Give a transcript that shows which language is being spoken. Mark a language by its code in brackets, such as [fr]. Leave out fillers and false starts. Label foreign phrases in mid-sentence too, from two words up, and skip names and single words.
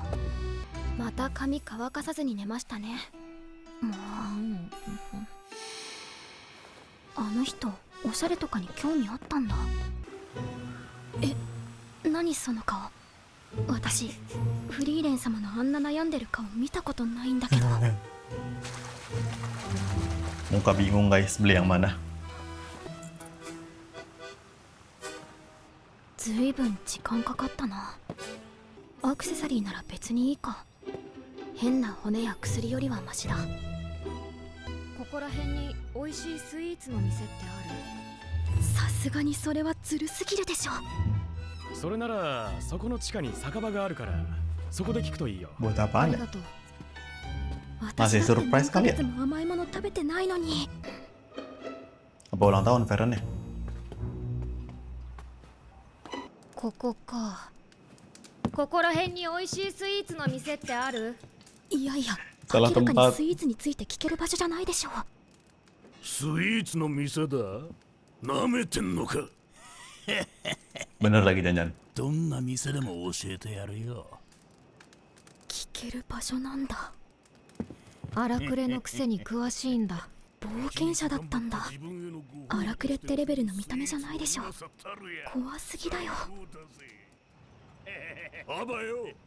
[ja] また髪乾かさずに寝ましたね。もう、あの人おしゃれとかに興味あったんだ。何その顔。私フリーレン様のあんな悩んでる顔見たことないんだけど。 [id] Muka bingung guys, beli yang mana? [ja] ずいぶん時間かかったな。アクセサリーなら別にいいか。変な骨や薬よりはマシだ。ここら辺に美味しいスイーツの店ってある？さすがにそれはずるすぎるでしょ。それならそこの地下に酒場があるからそこで聞くといいよ。 [id] Buat [ja] あ [id] apaan [ja] り [id] ya? [ja] がとう。 [id] Masih [ja] 私だって [id] surprise [ja] 何ヶ [id] kali ya? [ja] 月も甘いもの食べてないのに。 [id] Apa ulang tahun Feren ya? [ja] ここか。ここら辺に美味しいスイーツの店ってある？いやいや、 [id] Salah [ja] 明らか [id] tempat. [ja] にスイーツについて聞ける場所じゃないでしょ。スイーツの店だ。なめてんのか。 [id] Bener lagi jangan. [ja] どんな店でも教えてやるよ。聞ける場所なんだ。荒くれのくせに詳しいんだ。冒険者だったんだ。荒くれってレベルの見た目じゃないでしょ。怖すぎだよ。あばよ。